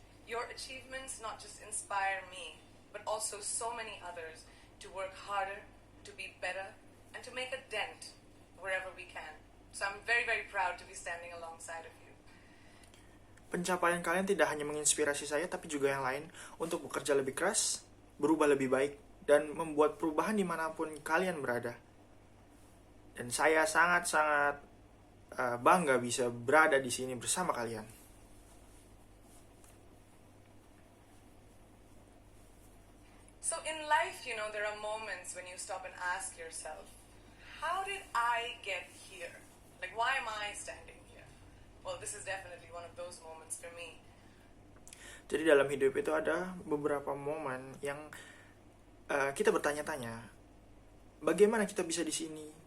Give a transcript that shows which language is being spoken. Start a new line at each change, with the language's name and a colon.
English: Your achievements not just inspire me, but also so many others to work harder, to be better, and to make a dent wherever we can. So I'm very, very proud to be standing alongside of you.
Indonesian: Pencapaian kalian tidak hanya menginspirasi saya, tapi juga yang lain untuk bekerja lebih keras, berubah lebih baik, dan membuat perubahan dimanapun kalian berada. Dan saya sangat-sangat bangga bisa berada di sini bersama kalian.
English: So in life, there are moments when you stop and ask yourself, how did I get here? Like, why am I standing here? Well, this is definitely one of those moments for me.
Indonesian: Jadi dalam hidup itu ada beberapa momen yang kita bertanya-tanya, bagaimana kita bisa di sini?